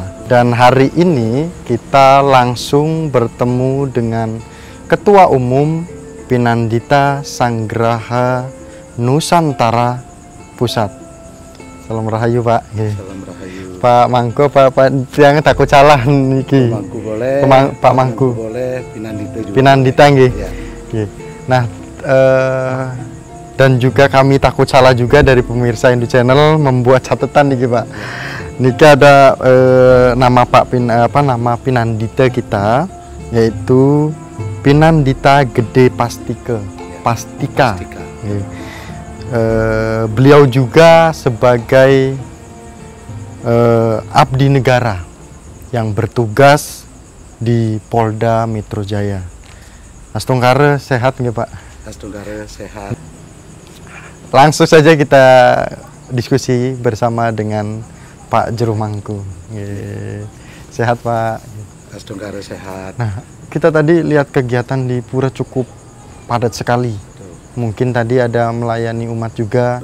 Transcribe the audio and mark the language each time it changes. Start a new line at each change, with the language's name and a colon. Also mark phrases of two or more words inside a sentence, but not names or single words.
Indonesian: Dan hari ini kita langsung bertemu dengan Ketua Umum Pinandita Sanggraha Nusantara Pusat. Salam rahayu, Pak. Salam rahayu. Pak Mangku, Pak yang takut salah niki. Mangku boleh. Pak Mangku boleh, Pinandita juga. Pinandita nggih. Ya. Nah, dan juga kami takut salah juga dari pemirsa Hindu Channel membuat catatan nih Pak. Niki ada nama nama Pinandita kita, yaitu Pinandita Gede Pastika. Beliau juga sebagai abdi negara yang bertugas di Polda Metro Jaya. Astungkare sehat nggih Pak? Astungkare sehat. Langsung saja kita diskusi bersama dengan Pak Jero Mangku. Sehat Pak? Astungkare sehat. Nah, kita tadi lihat kegiatan di Pura cukup padat sekali. Betul. Mungkin tadi ada melayani umat juga.